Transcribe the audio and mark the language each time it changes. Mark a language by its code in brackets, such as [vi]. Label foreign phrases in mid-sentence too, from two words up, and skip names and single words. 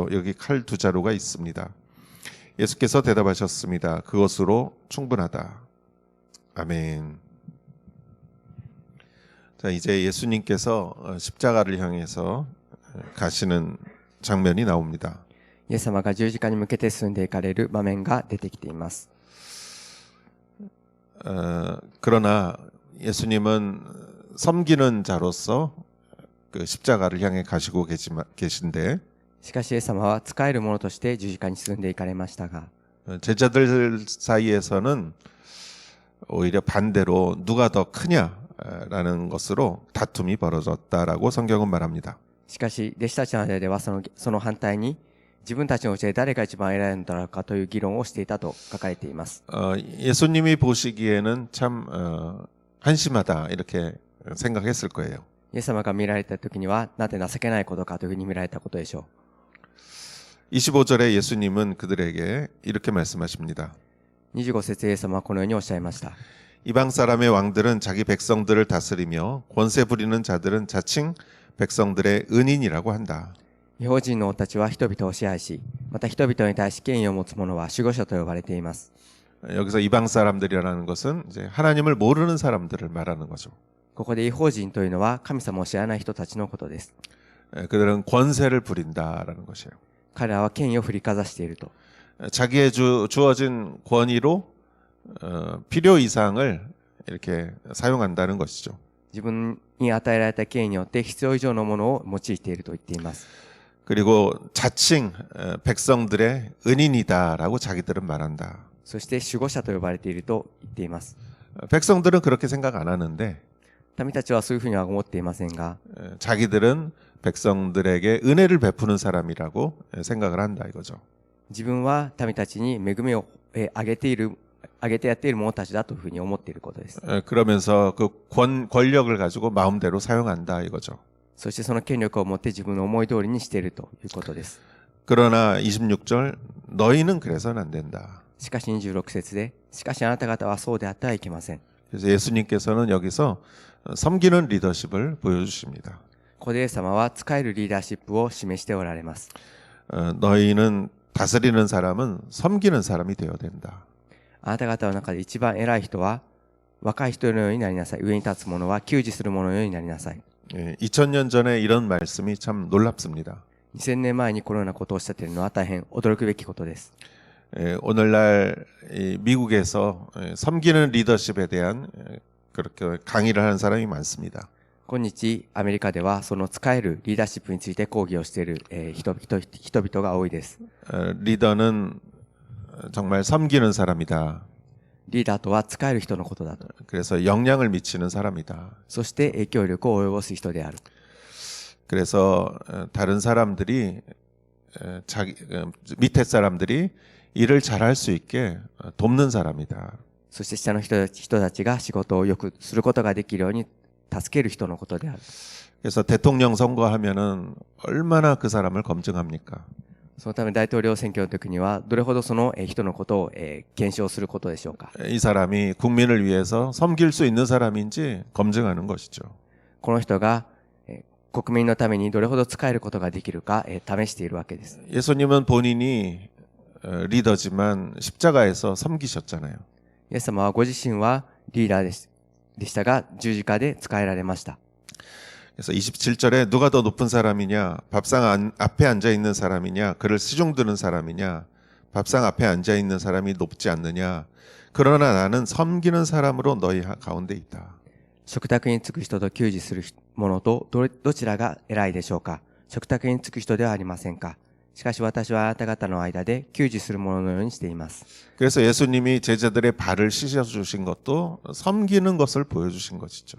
[ko] 여기 칼 2자루가 있습니다. 예수께서 대답하셨습니다. 그것으로 충분하다. 아멘. 자, 이제 예수님께서 십자가를 향해서 가시는 장면이 나옵니다. [ja] イエス様が十字架に向けて進んでいかれる場面が出てきています。 [ko] 그러나 예수님은 섬기는 자로서 그 십자가를 향해 가시고 계신데 [ja] しかしイエス様は仕える者として十字架に進んでいかれましたが、 [ko] 제자들 사이에서는 오히려 반대로 누가 더 크냐라는 것으로 다툼이 벌어졌다라고 성경은 말합니다. [ja] しかし弟子たちの間ではその反対に自分たちのうちで誰が一番偉いのだろうかという議論をしていたと書かれています。 [ko] 예수님이 보시기에는 참 한심하다 이렇게 생각했을 거예요. [ja] イエス様が見られた時にはなんて情けないことかというふうに見られたことでしょう。 [ko] 25절에 예수님은 그들에게 이렇게 말씀하십니다. [ja] 25 節イエス様はこのようにおっしゃいました。 [ko] 이방 사람의 왕들은 자기 백성들을 다스리며 권세 부리는 자들은 자칭 백성들의 은인이라고 한다. [ja] 異邦人の王たちは人々を支配し、また人々に対し権威を持つ者は守護者と呼ばれています。 [ko] 여기서 이방 사람들이라는 것은 이제 하나님을 모르는 사람들을 말하는 거죠. [ja] ここで異邦人というのは神様を知らない人たちのことです。 [ko] 그들은 권세를 부린다라는 것이에요. [ja] 彼らは権威を振りかざしていると。 [ko] 자기의 주어진 권위로 필요 이상을 이렇게 사용한다는 것이죠. [ja] 自分に与えられた権威によって必要以上のものを用いていると言っています。 [ko] 그리고 자칭 백성들의 은인이다라고 자기들은 말한다. [ja] そして守護者と呼ばれていると言っています。 [ko] 백성들은 그렇게 생각 안 하는데 [ja] 民たちはそういうふうには思っていませんが、 [ko] 자기들은 백성들에게 은혜를 베푸는 사람이라고 생각을 한다 이거죠. [ja] 自分は民たちに恵みをあげてやっている者たちだというふうに思っていることです。 [ko] 그러면서 그 권력을 가지고 마음대로 사용한다 이거죠. [ja] そしてその権力を持って自分の思い通りにしているということです。 [ko] 그러나 26절 너희는 그래서는 안 된다. [ja] しかし26節で、しかしあなた方はそうであってはいけません。 [ko] 그래서 예수님께서는 여기서 섬기는 리더십을 보여주십니다. [ja] ここでイエス様は使えるリーダーシップを示しておられます。 [ko] 너희는 다스리는 사람은 섬기는 사람이 되어야 된다. [ja] あなた方の中で一番偉い人は若い人のようになりなさい。上に立つ者は給仕する者のようになりなさい。 [ko] 2000년 전에 이런 말씀이 참 놀랍습니다. [ja] 2000 年前にこのようなことをおっしゃっているのは大変驚くべきことです。 [ko] 오늘날 미국에서 섬기는 리더십에 대한 그렇게 강의를 하는 사람이 많습니다. [ja] 今日アメリカではその使えるリーダーシップについて講義をしている人々が多いです。 [ko] 리더는 정말 섬기는 사람이다. [ja] リーダーとは使える人のことだと。 [ko] 그래서 영향을 미치는 사람이다. [ja] そして影響力を及ぼす人である。 [ko] 그래서 다른 사람들이 자기 밑에 사람들이 일을 잘할 수 있게 돕는 사람이다. [ja] そして下の人たちが仕事をよくすることができるように助ける人のことである。 [ko] 그래서 대통령 선거하면은 얼마나 그 사람을 검증합니까? [ja] そのため大統領選挙の時にはどれほどその人のことを検証することでしょうか。 [ko] 이 사람이 국민을 위해서 섬길 수 있는 사람인지 검증하는 것이죠. [ja] この人が国民のためにどれほど使えることができるか試しているわけです。 [ko] 예수님은 본인이 리더지만 십자가에서 섬기셨잖아요. [ja] イエス様はご自身はリーダーでしたが十字架で使えられました。 [ko] 그래서 27절에 누가 더 높은 사람이냐, 밥상 앞에 앉아 있는 사람이냐, 그를 시중 드는 사람이냐, 밥상 앞에 앉아 있는 사람이 높지 않느냐. 그러나 나는 섬기는 사람으로 너희 가운데 있다. [ja] 食卓につく人と給仕する者とどちらが偉いでしょうか。食卓につく人ではありませんか。しかし私はあなた方の間で給仕する者のようにしています。 [ko] 그래서 예수님이 제자들의 발을 씻어 주신 것도 섬기는 것을 보여주신 것이죠.